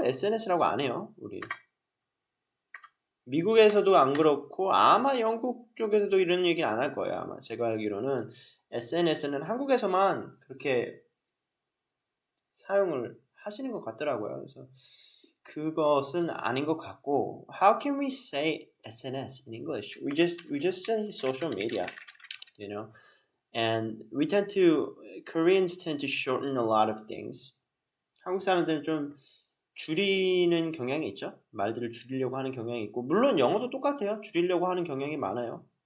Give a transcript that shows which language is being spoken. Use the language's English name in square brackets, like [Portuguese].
[Korean] SNS라고 안 해요, 우리. 미국에서도 안 그렇고 아마 영국 쪽에서도 이런 얘기 안 할 거예요. 아마 제가 알기로는 SNS는 한국에서만 그렇게 사용을 하시는 것 같더라고요. 그래서 그것은 아닌 것 같고, [English] how can we say SNS in English? We just say social media, and Koreans tend to shorten a lot of things. [Korean] 한국 사람들은 좀 줄이는 경향이 있죠. 말들을 줄이려고 하는 경향이 있고, 물론 영어도 똑같아요. 줄이려고 하는 경향이 많아요.